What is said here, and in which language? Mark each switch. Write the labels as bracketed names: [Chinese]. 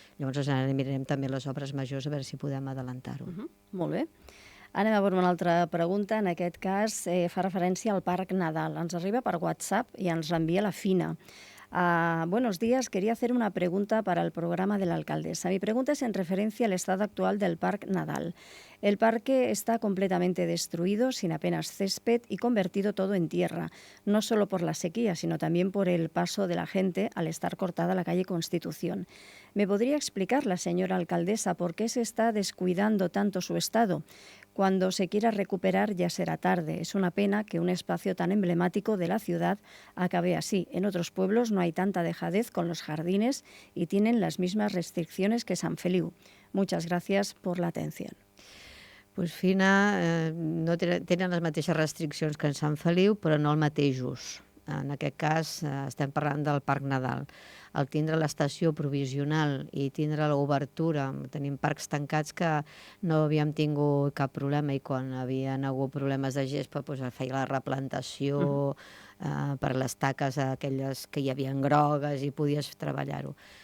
[Catalan] Llavors ara mirarem també les obres majors a veure si podem adelantar-ho. Molt bé. Anem a veure una altra pregunta. En aquest cas fa referència al Parc Nadal. Ens arriba per WhatsApp i ens l'envia la Fina. [Spanish] Buenos días, quería hacer una pregunta para el programa de la alcaldesa. Mi pregunta es en referencia al estado actual del Parc Nadal. El parque está completamente destruido, sin apenas césped y convertido todo en tierra, no solo por la sequía, sino también por el paso de la gente al estar cortada la calle Constitución. ¿Me podría explicar la señora alcaldesa por qué se está descuidando tanto su estado? Cuando se quiera recuperar ya será tarde. Es una pena que un espacio tan emblemático de la ciudad acabe así. En otros pueblos no hay tanta dejadez con los jardines y tienen las mismas restricciones que Sant Feliu. Muchas gracias por la atención. [Catalan] Pues Fina, no tenen les mateixes restriccions que en Sant Feliu, però no el mateix ús. En aquest cas estem parlant del Parc Nadal. Al tindre l'estació provisional i tindre l'obertura, tenim parcs tancats que no havíem tingut cap problema, i quan havien hagut problemes de gespa feia la replantació per les taques aquelles que hi havia grogues i podies treballar-ho.